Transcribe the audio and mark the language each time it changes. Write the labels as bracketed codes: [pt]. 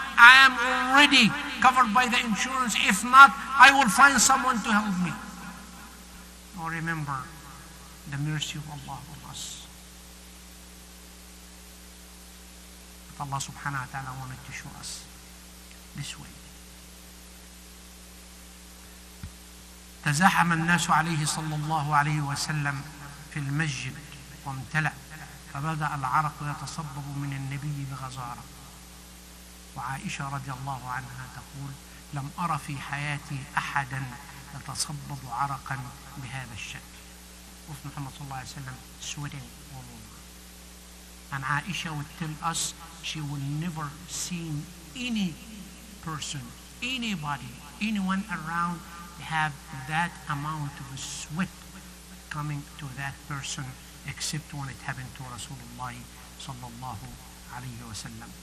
[en] I am already covered by the insurance. If not, I will find someone to help me. Now remember the mercy of Allah on us. But Allah subhanahu wa ta'ala wanted to show us this way. [ar] تزاحم الناس عليه صلى الله عليه وسلم في المسجد وامتلأ، فبدأ العرق يتصبب من النبي بغزارة. وعائشة رضي الله عنها تقول: لم أرى في حياتي أحدا يتصبب عرقا بهذا الشكل. [en] Prophet Muhammad صلى الله عليه وسلم sweating all over. And Aisha would tell us she will never see any person, anybody, anyone around have that amount of sweat coming to that person, except when it happened to Rasulullah sallallahu alayhi wa sallam.